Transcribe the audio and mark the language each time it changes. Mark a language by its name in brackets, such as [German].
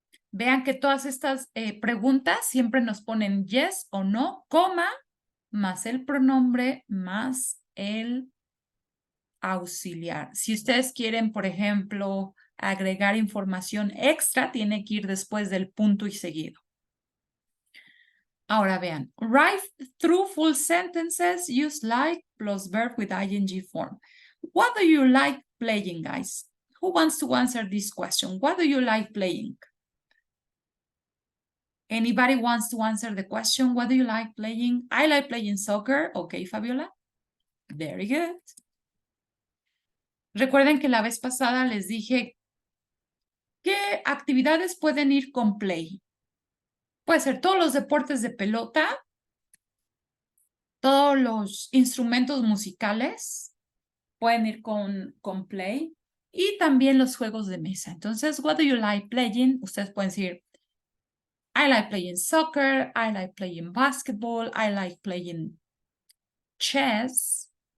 [Spanish] Vean que todas estas preguntas siempre nos ponen yes o no, coma, más el pronombre, más el auxiliar. Si ustedes quieren, por ejemplo, agregar información extra, tiene que ir después del punto y seguido. Ahora vean, [English] write through full sentences, use like plus verb with ing form. What do you like playing, guys? Who wants to answer this question? What do you like playing? Anybody wants to answer the question? What do you like playing? I like playing soccer. Okay, Fabiola. Very good. [Spanish] Recuerden que la vez pasada les dije qué actividades pueden ir con play. Puede ser todos los deportes de pelota, todos los instrumentos musicales pueden ir con play y también los juegos de mesa. Entonces, [English] what do you like playing? [Spanish] Ustedes pueden decir, [English] I like playing soccer, I like playing basketball, I like playing chess.